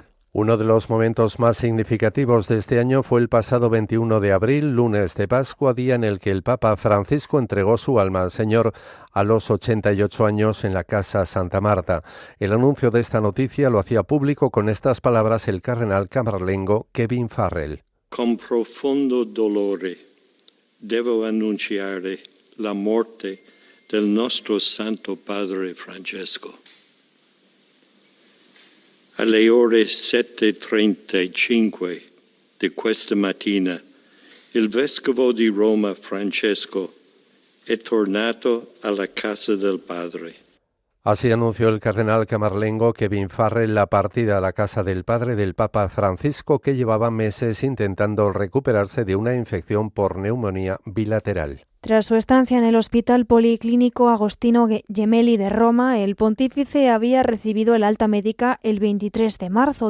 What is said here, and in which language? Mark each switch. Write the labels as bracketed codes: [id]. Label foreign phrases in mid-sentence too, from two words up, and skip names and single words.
[es] Uno de los momentos más significativos de este año fue el pasado 21 de abril, lunes de Pascua, día en el que el Papa Francisco entregó su alma al Señor a los 88 años en la Casa Santa Marta. El anuncio de esta noticia lo hacía público con estas palabras el cardenal camerlengo Kevin Farrell. [it] Con profondo dolore devo annunciare la morte del nostro Santo Padre Francesco. Alle ore 7:35 di questa mattina, il vescovo di Roma Francesco è tornato alla casa del Padre. [es] Así anunció el cardenal camarlengo Kevin Farrell la partida a la casa del padre del Papa Francisco, que llevaba meses intentando recuperarse de una infección por neumonía bilateral. Tras su estancia en el Hospital Policlínico Agostino Gemelli de Roma, el pontífice había recibido el alta médica el 23 de marzo.